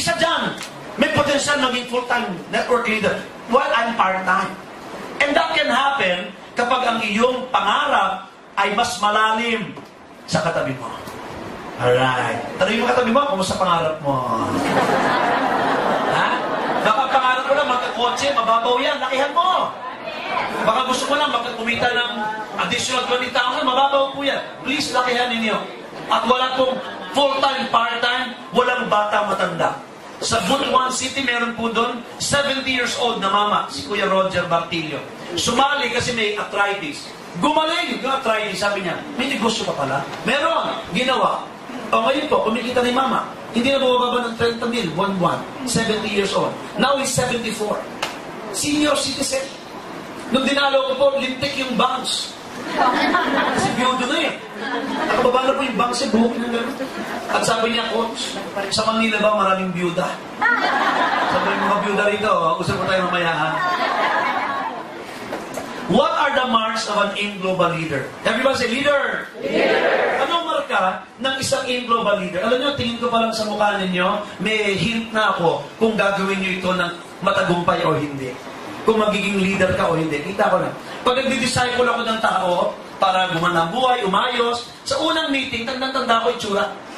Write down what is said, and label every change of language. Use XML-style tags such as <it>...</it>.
<tl>Isa dyan, may potential maging full-time network leader</tl> <en>while I'm part-time. And that can happen</en> <tl>kapag ang iyong pangarap ay mas malalim sa katabi mo. Alright. Tanong yung katabi mo, kumusta pangarap mo? Ha? Baka pangarap mo lang, magkakotse, mababaw yan, lakihan mo. Baka gusto mo lang magkakumita ng additional 20,000, mababaw po yan. Please, lakihan ninyo. At wala pong full-time, part-time, walang bata matanda. Sa Butuan City, meron po doon 70 years old na mama, si Kuya Roger Bartillo. Sumali kasi may arthritis. Gumaling yung arthritis, sabi niya, may negosyo pa pala. Meron, ginawa. O ngayon po, kumikita ni mama. Hindi na bumababa ng 30 mil, buwan-buwan.</tl> <en>70 years old. Now he's 74. Senior citizen.</en> <tl>Nung dinalo ko po, lintik yung bangs. Kasi biyudo na eh. Nakababa na po yung bangs eh, buhok na gano'n. At sabi niya, Coach, sa Manila ba maraming biyuda? Sabi yung mga biyuda rito, usap ko tayo mamaya ha.</tl> <en>What are the marks of an AIM Global leader? Everybody say, leader! Leader!</en> <tl>Anong marka ng isang AIM Global leader? Alam nyo, tingin ko pa lang sa mukha ninyo, may hint na ako kung gagawin nyo ito ng matagumpay o hindi. Kung magiging leader ka o hindi. Kita ko na. Pag nagdi-disciple ako ng tao para gumana ang buhay, umayos, sa unang meeting, tandang-tanda ko itsura.</tl>